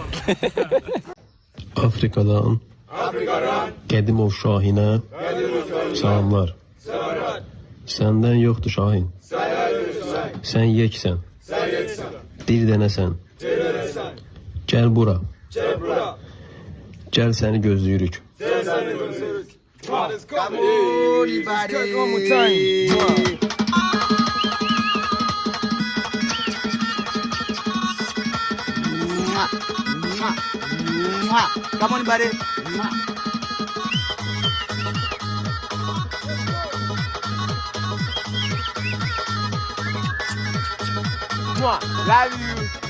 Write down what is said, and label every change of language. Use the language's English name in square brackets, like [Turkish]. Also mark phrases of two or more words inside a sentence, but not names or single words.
[Azerbaijani] Afrikadan Qədimov Şahinə salamlar. Səndən yoxdur Şahin. Sən yeksən. Bir dənəsən. Gəl bura. Gəl səni gözləyirik. [English] Come on, everybody. One more time. Come on, buddy. Love you.